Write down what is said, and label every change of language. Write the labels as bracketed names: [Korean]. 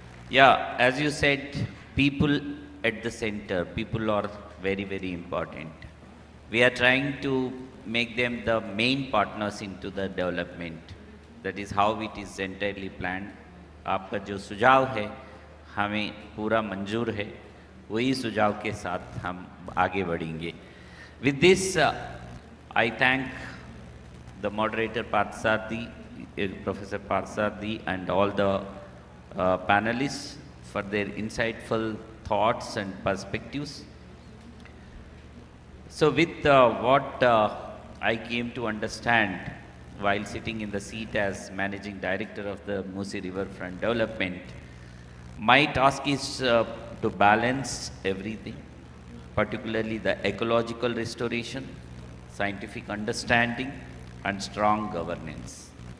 [English] Yeah, as you said, people at the center, people are very, very important. We are trying to make them the main partners into the development. That is how it is entirely planned. [Hindi] आपका जो सुझाव है हमें पूरा मंजूर है, वही सुझाव के साथ हम आगे बढ़ेंगे. [English] With this, I thank the moderator Parthsarthi, Professor Parthsarthi, and all the panelists for their insightful thoughts and perspectives. So with what I came to understand while sitting in the seat as Managing Director of the Musi Riverfront Development, my task is to balance everything, particularly the ecological restoration, scientific understanding, and strong governance.